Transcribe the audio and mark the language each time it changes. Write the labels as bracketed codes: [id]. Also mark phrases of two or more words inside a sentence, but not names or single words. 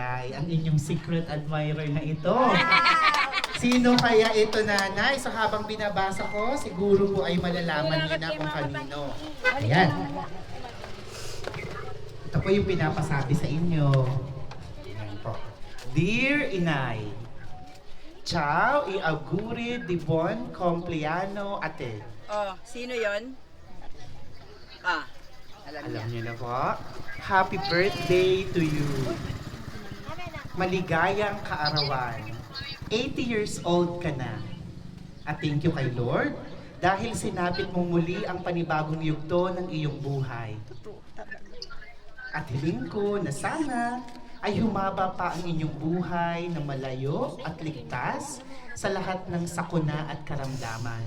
[tl] Ang inyong secret admirer na ito. Sino kaya ito, nanay? So, habang binabasa ko, siguro po ay malalaman niyo na kung kanino. Ayan. Ito po yung pinapasabi sa inyo. Ayan po. Dear Inay, [it] ciao e auguri di buon compleanno a te. [tl] Oh, sino yon? Alam niya. Alam niyo na po. [en] Happy birthday to you. [tl] Maligayang kaarawan. 80 years old ka na. At [en] thank you [tl] kay Lord dahil sinapit mong muli ang panibagong yugto ng iyong buhay. At hiling ko na sana ay humaba pa ang inyong buhay na malayo at ligtas sa lahat ng sakuna at karamdaman.